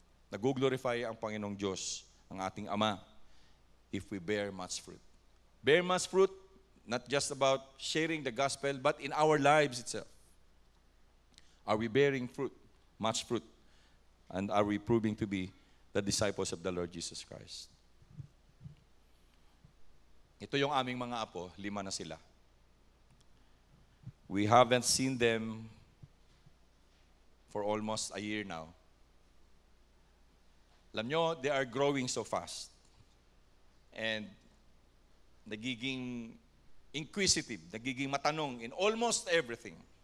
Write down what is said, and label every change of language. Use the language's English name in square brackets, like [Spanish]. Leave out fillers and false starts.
[Filipino] Nag-glorify ang Panginoong Diyos, ang ating Ama, [English] if we bear much fruit. Bear much fruit, not just about sharing the gospel, but in our lives itself. Are we bearing fruit, much fruit? And are we proving to be the disciples of the Lord Jesus Christ? [Filipino] Ito yung aming mga apo, 5 na sila. [English] We haven't seen them for almost a year now. [Filipino] Alam nyo, [English] they are growing so fast. And [Filipino] nagiging inquisitive, nagiging matanong [English] in almost everything.